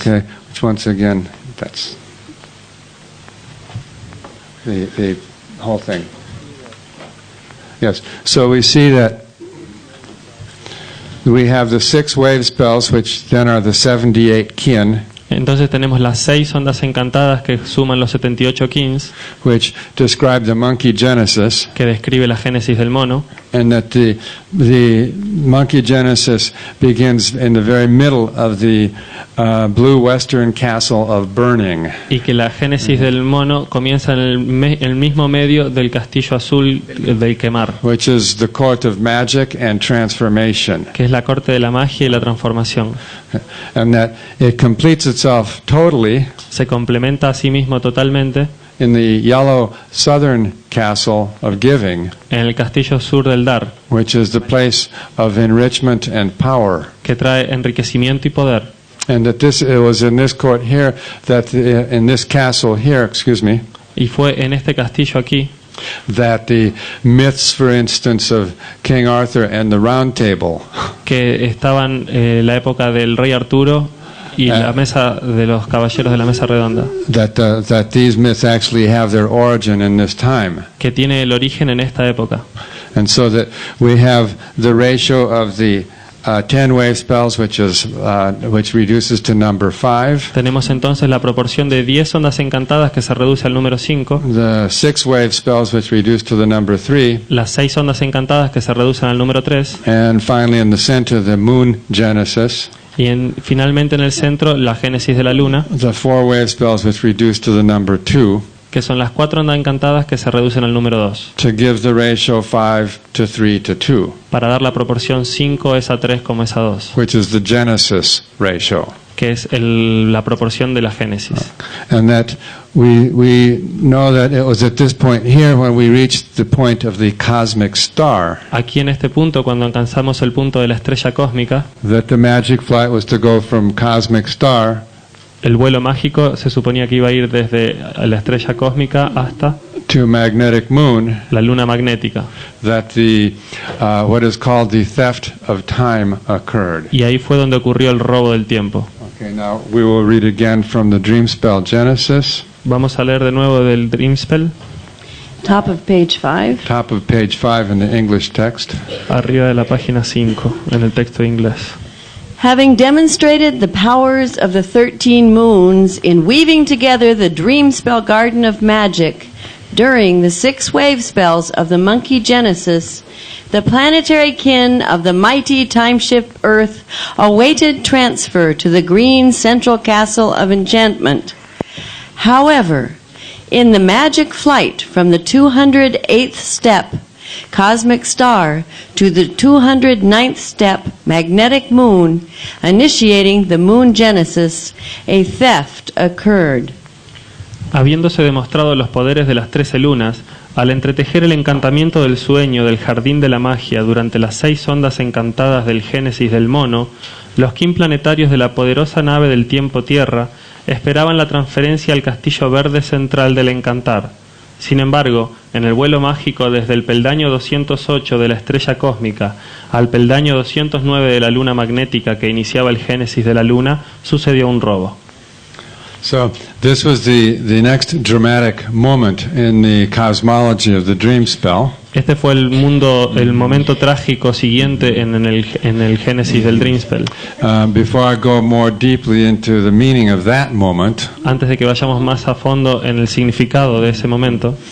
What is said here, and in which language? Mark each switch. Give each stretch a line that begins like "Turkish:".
English: Okay, which once again, that's the whole thing. Yes, so we see that we have the 6 wave spells, which then are the 78 kin,
Spanish: Entonces tenemos las 6 ondas encantadas que suman los 78 kins,
English: which describe the monkey Genesis,
Spanish: que describe la Génesis del mono,
English: and that the monkey Genesis begins in the very middle of the blue western castle of Burning.
Spanish: y que la Génesis del mono comienza en el mismo medio del castillo azul del quemar,
English: Which is the court of magic and transformation,
Spanish: que es la corte de la magia y la transformación.
English: and that it completes itself totally
Spanish: Se complementa a sí mismo totalmente
English: in the yellow southern castle of Giving,
Spanish: en el castillo sur del dar,
English: which is the place of enrichment and power.
Spanish: que trae enriquecimiento y poder.
English: And that it was in this court here, in this castle here,
Spanish: Y fue en este castillo aquí
English: that the myths, for instance, of King Arthur and the Round Table,
Spanish: que estaban la época del rey Arturo y la mesa de los caballeros de la mesa redonda,
English: that these myths actually have their origin in this time.
Spanish: que tiene el origen en esta época.
English: And so that we have the ratio of the 10 wave spells, which reduces to number 5.
Spanish: Tenemos entonces la proporción de 10 ondas encantadas que se reduce al número 5,
English: The 6 wave spells, which reduce to the number 3.
Spanish: las 6 ondas encantadas que se reducen al número 3,
English: And finally, in the center, the moon Genesis,
Spanish: y finalmente en el centro la Génesis de la luna,
English: the 4 wave spells, which reduce to the number 2,
Spanish: que son las 4 ondas encantadas que se reducen al número 2,
English: to give the ratio 5 to 3 to 2,
Spanish: para dar la proporción 5 es a 3 como es a 2,
English: which is the Genesis ratio.
Spanish: que es la proporción de la Génesis.
English: And that we know that it was at this point here when we reached the point of the cosmic star,
Spanish: Aquí en este punto, cuando alcanzamos el punto de la estrella cósmica,
English: that the magic flight was to go from cosmic star
Spanish: el vuelo mágico se suponía que iba a ir desde la estrella cósmica hasta
English: to magnetic moon,
Spanish: la luna magnética.
English: that the what is called the theft of time occurred.
Spanish: Y ahí fue donde ocurrió el robo del tiempo.
English: Okay, now we will read again from the dream spell Genesis,
Spanish: Vamos a leer de nuevo del Dream Spell,
English: Top of page 5. top of page 5 in the English text.
Spanish: arriba de la página 5, en el texto inglés.
English: Having demonstrated the powers of the 13 moons in weaving together the dream spell garden of magic during the 6 wave spells of the monkey Genesis, the planetary kin of the mighty time-shift Earth awaited transfer to the green central castle of enchantment. However, in the magic flight from the 208th step, cosmic star, to the 209th step, magnetic moon, initiating the moon Genesis, a theft occurred.
Spanish: Habiéndose demostrado los poderes de las 13 lunas, al entretejer el encantamiento del sueño del jardín de la magia durante las 6 ondas encantadas del Génesis del mono, los kin planetarios de la poderosa nave del tiempo Tierra esperaban la transferencia al castillo verde central del encantar. Sin embargo, en el vuelo mágico desde el peldaño 208 de la estrella cósmica al peldaño 209 de la luna magnética que iniciaba el Génesis de la luna, sucedió un robo.
English: So this was the next dramatic moment in the cosmology of the dream spell.
Spanish: Este fue el momento trágico siguiente en el génesis del Dreamspell.
English: Before I go more deeply into the meaning of that moment,
Spanish: Antes de que vayamos más a fondo en el significado de ese momento,